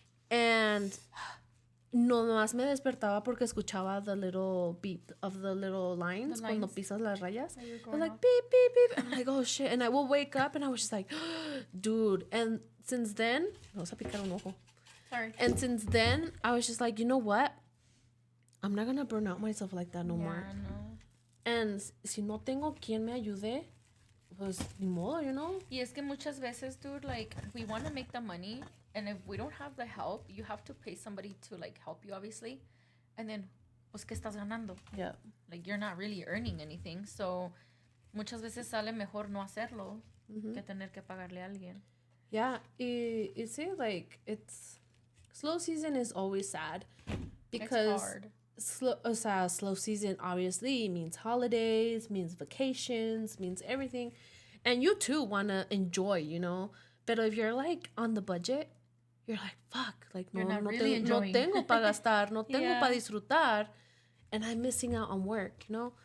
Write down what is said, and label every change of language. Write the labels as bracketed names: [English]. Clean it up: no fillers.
[Spanish] And no más me despertaba porque escuchaba [English] the little beep of the little lines, [Spanish] cuando pisas las rayas. [English] I was like, beep, beep, beep. I'm like, oh shit. And I will wake up and I was just like, dude. And since then, [Spanish] me vas a picar un ojo. [English] Sorry. And since then, I was just like, you know what? I'm not going to burn out myself like that no more. No. [Spanish] And si no tengo quien me ayude, pues ni modo, [English] you know? [Spanish] Y es que muchas veces, [English] dude, like, we want to make the money, and if we don't have the help, you have to pay somebody to, like, help you, obviously. And then, [Spanish] pues, ¿qué estás ganando? [English] Yeah. Like, you're not really earning anything. [Spanish] So, muchas veces sale mejor no hacerlo que tener que pagarle a alguien. [English] Yeah. You see, like, it's... Slow season is always sad. Because... It's hard. Slow season obviously means holidays, means vacations, means everything, and you too want to enjoy, you know. But if you're like on the budget, you're like, fuck, like [Spanish] no tengo para gastar, no tengo para disfrutar, [English] and I'm missing out on work, you know.